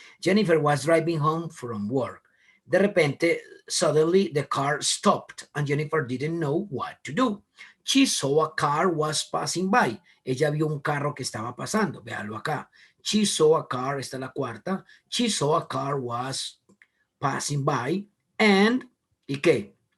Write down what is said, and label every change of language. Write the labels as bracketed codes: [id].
[en] Jennifer was driving home from work. [es] De repente, [en] suddenly the car stopped and Jennifer didn't know what to do. She saw a car was passing by. [es] Ella vio un carro que estaba pasando, véalo acá. [en] She saw a car, [es] esta es la cuarta. [en] She saw a car was passing by and, [es] ¿y qué?